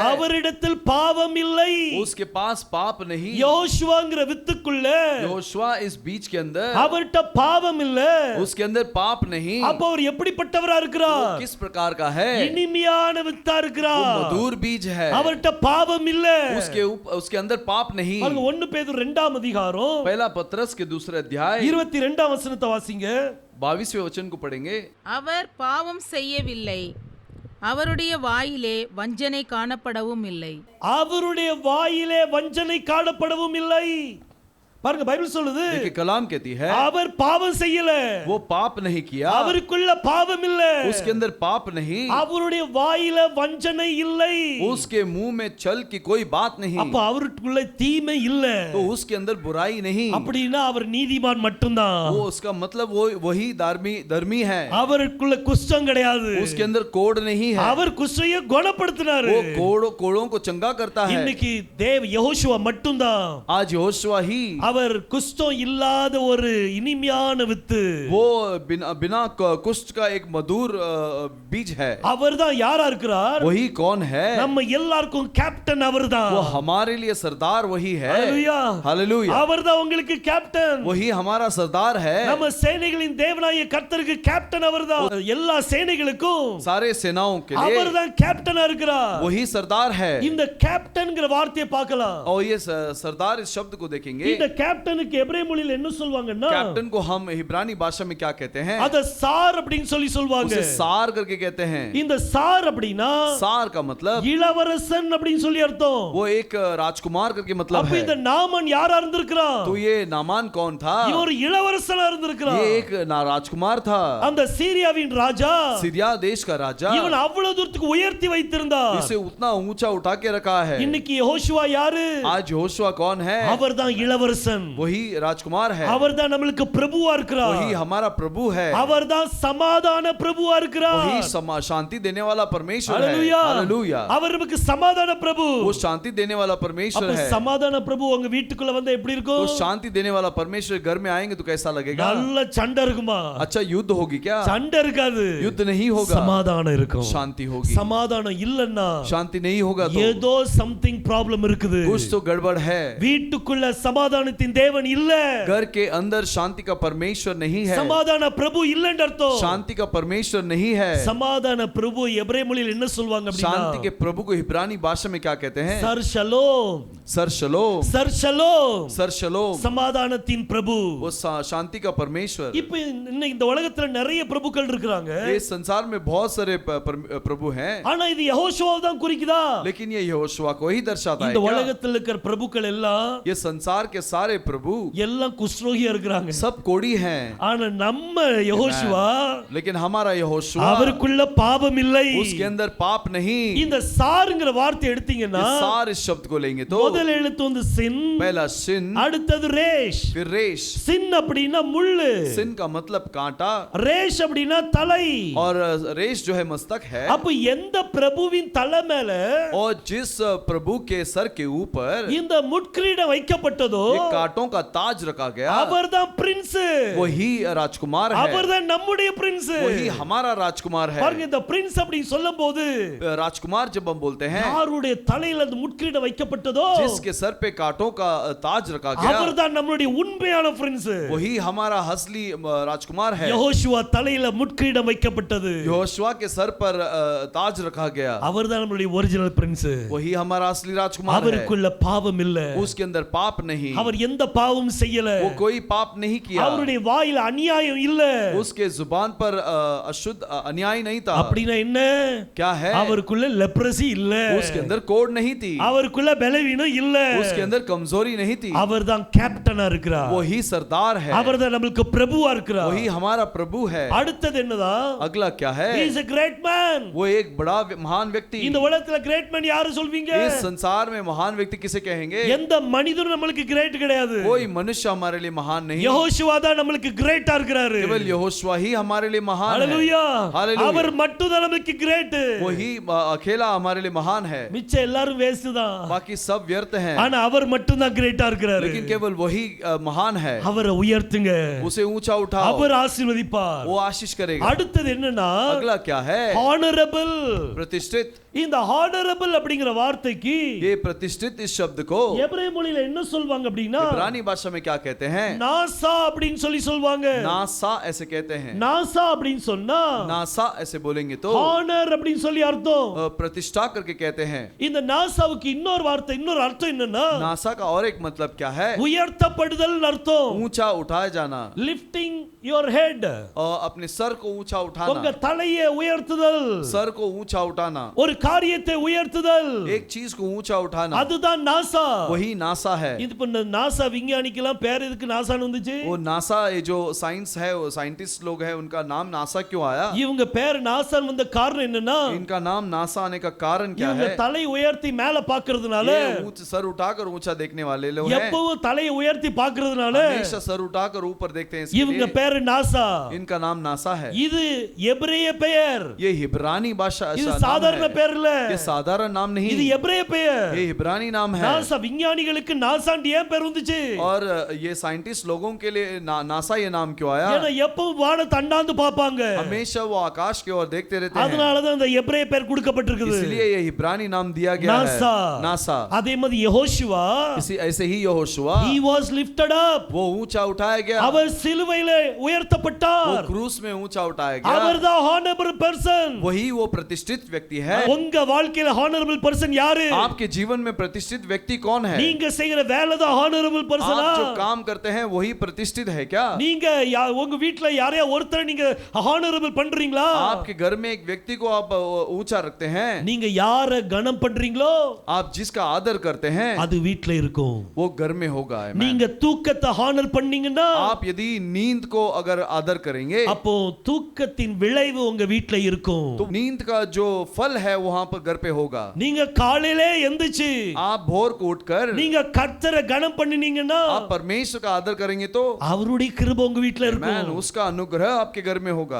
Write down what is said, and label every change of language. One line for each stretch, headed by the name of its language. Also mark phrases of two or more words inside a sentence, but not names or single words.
Tamil: அவரிடத்தில் பாவம் இல்லை.
Hindi: उसके पास पाप नहीं.
Tamil: யோசுவாங்கிற வித்துக்குள்ள,
Hindi: योशुआ इस बीज के अंदर,
Tamil: அவர்ட்ட பாவம் இல்ல.
Hindi: उसके अंदर पाप नहीं.
Tamil: அப்ப அவர் எப்படிப்பட்டவரா இருக்கிறார்?
Hindi: किस प्रकार का है?
Tamil: இனிமையான வித்தா
Hindi: वो
Tamil: இருக்கிறார்.
Hindi: मधुर बीज है.
Tamil: அவர்ட்ட பாவம் இல்ல.
Hindi: उसके अंदर पाप नहीं.
Tamil: 1 பேதுரு 2ஆம் அதிகாரம்
Hindi: पहला पत्रस के 2 अध्याय
Tamil: 22ஆம் வசனத்தை வாசிங்க.
Hindi: 22वें वचन को पढ़ेंगे.
Tamil: அவர் பாவம் செய்யவில்லை, அவருடைய வாயிலே வஞ்சனை காணப்படவும் இல்லை. அவருடைய வாயிலே வஞ்சனை காணப்படவும் இல்லை. பாருங்க, பைபிள் சொல்லுது,
Hindi: देखिए कलाम कहती है
Tamil: அவர் பாவம் செய்யல.
Hindi: वो पाप नहीं किया.
Tamil: அவருக்குள்ள பாவம் இல்ல.
Hindi: उसके अंदर पाप नहीं.
Tamil: அவருடைய வாயில வஞ்சனை இல்லை.
Hindi: उसके मुंह में छल की कोई बात नहीं.
Tamil: அப்ப அவருக்குள்ள தீமை இல்ல.
Hindi: तो उसके अंदर बुराई नहीं.
Tamil: அப்படினா அவர் நீதிமான் மட்டும்தான்.
Hindi: वो उसका मतलब वो वही धर्मी है.
Tamil: அவருக்குள்ள குஷ்டம் கிடையாது.
Hindi: उसके अंदर कोड़ नहीं है.
Tamil: அவர் குஷ்டையை குணப்படுத்தினாரு.
Hindi: वो कोड़ों को चंगा करता है.
Tamil: இன்னைக்கு யெகோஷுவா மட்டும்தான்.
Hindi: आज यहोशुआ ही,
Tamil: அவர் குஷ்டம் இல்லாத ஒரு இனிமையான வித்து.
Hindi: वो बिना कुष्ठ का एक मधुर बीज है.
Tamil: அவர்தான் யாரா இருக்கிறார்?
Hindi: वही कौन है?
Tamil: நம்ம எல்லாருக்கும் கேப்டன் அவர்தான்.
Hindi: वो हमारे लिए सरदार वही है.
Tamil: ஹalleluya,
Hindi: हालेलुया.
Tamil: அவர்தான் உங்களுக்கு கேப்டன்.
Hindi: वही हमारा सरदार है.
Tamil: நம்ம சேனைகளின் தேவனாகிய கர்த்தருக்கு கேப்டன் அவர்தான். எல்லா சேனைகளுக்கும்
Hindi: सारे सेनाओं के लिए
Tamil: அவர்தான் கேப்டனா இருக்கிறார்.
Hindi: वही सरदार है.
Tamil: இந்த கேப்டன்ங்கற வார்த்தையை பார்க்கலாம்.
Hindi: और ये सरदार इस शब्द को देखेंगे.
Tamil: இந்த கேப்டனுக்கு எபிரேய மொழியில் என்ன சொல்வாங்கன்னா,
Hindi: कैप्टन को हम इब्रानी भाषा में क्या कहते हैं?
Tamil: அத சார் அப்படினு சொல்லி சொல்வாங்க.
Hindi: उसे सार करके कहते हैं.
Tamil: இந்த சார் அப்படினா
Hindi: सार का मतलब
Tamil: இளவரசன் அப்படினு சொல்லி அர்த்தம்.
Hindi: वो एक राजकुमार करके मतलब
Tamil: அப்ப
Hindi: है.
Tamil: இந்த நாமன் யாரா இருந்திருக்கிறான்?
Hindi: तो ये नामान कौन था?
Tamil: இவர் இளவரசனா இருந்திருக்கிறான்.
Hindi: ये एक राजकुमार था.
Tamil: அந்த சீரியாவின் ராஜா,
Hindi: सीरिया देश का राजा,
Tamil: இவன் அவ்வளவு தூரத்துக்கு உயர்த்தி வைத்திருந்தார்.
Hindi: इसे उतना ऊंचा उठा के रखा है.
Tamil: இன்னைக்கு யெகோஷுவா யாரு?
Hindi: आज यहोशुआ कौन है?
Tamil: அவர்தான் இளவரசன்.
Hindi: वही राजकुमार है.
Tamil: அவர்தான் நமக்கு பிரபுவா இருக்கிறார்.
Hindi: वही हमारा प्रभु है.
Tamil: அவர்தான் சமாதான பிரபுவா இருக்கிறார்.
Hindi: वही शांति देने वाला परमेश्वर है. हालेलुया, हालेलुया.
Tamil: அவர் நமக்கு சமாதான பிரபு.
Hindi: वो शांति देने वाला परमेश्वर
Tamil: அப்ப
Hindi: है.
Tamil: சமாதான பிரபு உங்க வீட்டுக்குள்ள வந்தா எப்படி இருக்கும்?
Hindi: तो शांति देने वाला परमेश्वर घर में आएंगे तो कैसा लगेगा?
Tamil: நல்ல சண்டை இருக்குமா?
Hindi: अच्छा युद्ध होगी क्या?
Tamil: சண்டை இருக்காது.
Hindi: युद्ध नहीं होगा.
Tamil: சமாதானம் இருக்கும்.
Hindi: शांति होगी.
Tamil: சமாதானம் இல்லன்னா
Hindi: शांति नहीं होगा तो
Tamil: ஏதோ
English: something problem
Tamil: இருக்குது.
Hindi: कुछ तो गड़बड़ है.
Tamil: வீட்டுக்குள்ள சமாதானத்தின் தேவன் இல்ல.
Hindi: घर के अंदर शांति का परमेश्वर नहीं है.
Tamil: சமாதான பிரபு இல்லன்னு அர்த்தம்.
Hindi: शांति का परमेश्वर नहीं है.
Tamil: சமாதான பிரபு எபிரேய மொழியில் என்ன சொல்வாங்க அப்படினா,
Hindi: शांति के प्रभु को इब्रानी भाषा में क्या कहते हैं?
Tamil: சர் ஷலோம்.
Hindi: सर शलोम.
Tamil: சர் ஷலோம்.
Hindi: सर शलोम.
Tamil: சமாதானத்தின் பிரபு.
Hindi: वो शांति का परमेश्वर.
Tamil: இப்போ இந்த உலகத்துல நிறைய பிரபுக்கள் இருக்காங்க.
Hindi: इस संसार में बहुत सारे प्रभु हैं.
Tamil: ஆனா இது யெகோஷுவாவை தான் குறிக்குதா?
Hindi: लेकिन ये यहोशुआ को ही दर्शाता है
Tamil: இந்த
Hindi: क्या?
Tamil: உலகத்துல இருக்கிற பிரபுக்கள் எல்லாம்,
Hindi: ये संसार के सारे प्रभु
Tamil: எல்லாம் குஷ்ரோகியா இருக்கிறாங்க.
Hindi: सब कोड़ी हैं.
Tamil: ஆனா நம்ம யெகோஷுவா,
Hindi: लेकिन हमारा यहोशुआ,
Tamil: அவருக்குள்ள பாவம் இல்லை.
Hindi: उसके अंदर पाप नहीं.
Tamil: இந்த சார்ங்கற வார்த்தை எடுத்தீங்கன்னா,
Hindi: सार इस शब्द को लेंगे तो
Tamil: முதல் எழுத்து வந்து சின்,
Hindi: पहला सिन,
Tamil: அடுத்தது ரேஷ்.
Hindi: फिर रेश.
Tamil: சின் அப்படினா முள்ளு,
Hindi: सिन का मतलब कांटा,
Tamil: ரேஷ் அப்படினா தலை.
Hindi: और रेश जो है मस्तक है.
Tamil: அப்ப எந்த பிரபுவின் தலை மேல
Hindi: और जिस प्रभु के सर के ऊपर
Tamil: இந்த முட்கிரீடம் வைக்கப்பட்டதோ,
Hindi: ये कांटों का ताज रखा गया,
Tamil: அவர்தான் பிரின்ஸ்.
Hindi: वही राजकुमार है.
Tamil: அவர்தான் நம்முடைய பிரின்ஸ்.
Hindi: वही हमारा राजकुमार है.
Tamil: பாருங்க, இந்த பிரின்ஸ் அப்படி சொல்லும்போது,
Hindi: राजकुमार जब हम बोलते हैं,
Tamil: யாருடைய தலையில அந்த முட்கிரீடம் வைக்கப்பட்டதோ,
Hindi: जिसके सर पे कांटों का ताज रखा गया,
Tamil: அவர்தான் நம்முடைய உண்மையான பிரின்ஸ்.
Hindi: वही हमारा असली राजकुमार है.
Tamil: யெகோஷுவா தலையில முட்கிரீடம் வைக்கப்பட்டது,
Hindi: यहोशुआ के सर पर ताज रखा गया,
Tamil: அவர்தான் நம்முடைய
English: original prince.
Hindi: वही हमारा असली राजकुमार है.
Tamil: அவருக்குள்ள பாவம் இல்ல.
Hindi: उसके अंदर पाप नहीं.
Tamil: அவர் எந்த பாவமும் செய்யல.
Hindi: वो कोई पाप नहीं किया.
Tamil: அவருடைய வாயில அநியாயம் இல்ல.
Hindi: उसके जुबान पर अशुद्ध अन्याय नहीं था.
Tamil: அப்படினா என்ன?
Hindi: क्या है?
Tamil: அவருக்குள்ள லெப்ரசி இல்ல.
Hindi: उसके अंदर कोढ़ नहीं थी.
Tamil: அவருக்குள்ள பலவீனம் இல்ல.
Hindi: उसके अंदर कमजोरी नहीं थी.
Tamil: அவர்தான் கேப்டனா இருக்கிறார்.
Hindi: वही सरदार है.
Tamil: அவர்தான் நமக்கு பிரபுவா இருக்கிறார்.
Hindi: वही हमारा प्रभु है.
Tamil: அடுத்தது என்னதா?
Hindi: अगला क्या है?
English: he is a great man.
Hindi: वो एक बड़ा महान व्यक्ति.
Tamil: இந்த உலகத்துல
English: great man
Tamil: யாரு சொல்வீங்க?
Hindi: इस संसार में महान व्यक्ति किसे कहेंगे?
Tamil: எந்த மனிதனும் நமக்கு கிரேட் கிடையாது.
Hindi: कोई मनुष्य हमारे लिए महान नहीं,
Tamil: யெகோஷுவா தான் நமக்கு கிரேட்டா இருக்கிறாரு.
Hindi: केवल यहोशुआ ही हमारे लिए महान है।
Tamil: ஹalleluya.
Hindi: हालेलुया।
Tamil: அவர் மட்டும் தான் நமக்கு கிரேட்.
Hindi: वही अकेला हमारे लिए महान है,
Tamil: மிச்ச எல்லாரும் வேஸ்ட் தான்.
Hindi: बाकी सब व्यर्थ हैं,
Tamil: ஆனா அவர் மட்டும் தான் கிரேட்டா இருக்கிறாரு.
Hindi: लेकिन केवल वही महान है।
Tamil: அவரை உயர்த்துங்க,
Hindi: उसे ऊंचा उठाओ,
Tamil: அவர் ஆசீர்வதிப்பார்.
Hindi: वो आशीष करेगा।
Tamil: அடுத்து என்னன்னா
Hindi: अगला क्या है?
Tamil: ஹானரபிள்.
Hindi: प्रतिष्ठित।
Tamil: இந்த ஹானரபிள் அப்படிங்கிற வார்த்தைக்கு
Hindi: ये प्रतिष्ठित इस शब्द को
Tamil: எபிரேய மொழியில என்ன சொல்வாங்க அப்படின்னா
Hindi: इब्रानी भाषा में क्या कहते हैं?
Tamil: நாசா அப்படினு சொல்வாங்க.
Hindi: नासा ऐसे कहते हैं।
Tamil: நாசா அப்படினு சொன்னா
Hindi: नासा ऐसे बोलेंगे तो
Tamil: ஹானர் அப்படினு சொல்லி அர்த்தம்.
Hindi: प्रतिष्ठा करके कहते हैं।
Tamil: இந்த நாசாவுக்கு இன்னொரு வார்த்தை, இன்னொரு அர்த்தம் என்னன்னா
Hindi: नासा का और एक मतलब क्या है?
Tamil: உயர்த்தப்படுதல் அர்த்தம்.
Hindi: ऊंचा उठाया जाना,
English: lifting your head,
Hindi: अपने सर को ऊंचा
Tamil: உங்க
Hindi: उठाना,
Tamil: தலையை உயர்த்துதல்,
Hindi: सर को ऊंचा उठाना,
Tamil: ஒரு காரியத்தை உயர்த்துதல்,
Hindi: एक चीज को ऊंचा उठाना,
Tamil: அதுதான் நாசா.
Hindi: वही नासा है।
Tamil: இது பண்ண நாசா விஞ்ஞானிக்கெல்லாம் பேர் எதுக்கு நாசான்னு வந்துச்சு?
Hindi: वो नासा, ये जो साइंस है, वो साइंटिस्ट लोग हैं, उनका नाम नासा क्यों आया?
Tamil: இவங்க பேர் நாசான்னு வந்த காரணம் என்னன்னா
Hindi: इनका नाम नासा आने का कारण क्या
Tamil: இவங்க
Hindi: है?
Tamil: தலை உயர்த்தி மேல பார்க்கிறதுனால,
Hindi: ये सर उठाकर ऊंचा देखने वाले लोग हैं,
Tamil: எப்பவும் தலையை உயர்த்தி பார்க்கிறதுனால
Hindi: हमेशा सर उठाकर ऊपर देखते हैं, इसके
Tamil: இவங்க
Hindi: लिए
Tamil: பேர் நாசா.
Hindi: इनका नाम नासा है।
Tamil: இது எபிரேய பெயர்,
Hindi: ये हिब्रानी भाषा
Tamil: இது
Hindi: नाम
Tamil: சாதாரண
Hindi: है।
Tamil: பேர் இல்ல,
Hindi: ये साधारण नाम नहीं,
Tamil: இது எபிரேய பெயர்.
Hindi: ये हिब्रानी नाम है।
Tamil: நாசா விஞ்ஞானிகளுக்கு நாசான்னு ஏன் பேர் வந்துச்சு?
Hindi: और ये साइंटिस्ट लोगों के लिए नासा ये नाम क्यों आया?
Tamil: ஏன்னா எப்பவும் வானத்தை அண்ணாந்து பார்ப்பாங்க,
Hindi: हमेशा वो आकाश की ओर देखते रहते हैं,
Tamil: அதனால தான் இந்த எபிரேய பேர் கொடுக்கப்பட்டிருக்குது
Hindi: इसलिए ये हिब्रानी नाम दिया गया नासा। है, नासा।
Tamil: அதே மாதிரி யெகோஷுவா,
Hindi: इसी ऐसे ही यहोशुआ,
English: he was lifted up,
Hindi: वो ऊंचा उठाया गया,
Tamil: அவர் சிலுவையில
Hindi: वो
Tamil: உயர்த்தப்பட்டார்.
Hindi: क्रूस में ऊंचा उठाया गया,
Tamil: அவர்தான்
English: honorable person.
Hindi: वही वो प्रतिष्ठित व्यक्ति है।
Tamil: உங்க வாழ்க்கையில
English: honorable person
Tamil: யாரு?
Hindi: आपके जीवन में प्रतिष्ठित व्यक्ति कौन है?
Tamil: நீங்க செய்யற வேலை தான்
English: honorable person?
Hindi: आप जो काम करते हैं वही प्रतिष्ठित है क्या?
Tamil: நீங்க உங்க வீட்ல யாரையா ஒருத்தரை நீங்க ஹானரபிள் பண்றீங்களா?
Hindi: आपके घर में एक व्यक्ति को आप ऊंचा रखते हैं,
Tamil: நீங்க யார கனம் பண்றீங்களோ
Hindi: आप जिसका आदर करते हैं
Tamil: அது வீட்ல இருக்கும்.
Hindi: वो घर में होगा। Amen।
Tamil: நீங்க தூக்கத்தை ஹானர் பண்ணீங்கன்னா,
Hindi: आप यदि नींद को अगर आदर करेंगे
Tamil: அப்போ தூக்கத்தின் விளைவு உங்க வீட்ல இருக்கும்.
Hindi: तो नींद का जो फल है वहां पर घर पे होगा।
Tamil: நீங்க காலையிலே எந்திரிச்சு
Hindi: आप भोर को उठकर
Tamil: நீங்க கர்த்தரை கனம் பண்ணினீங்கன்னா,
Hindi: आप परमेश्वर का आदर करेंगे तो
Tamil: அவருடைய கிருபை உங்க வீட்ல
Hindi: Amen,
Tamil: இருக்கும்.
Hindi: उसका अनुग्रह आपके घर में होगा।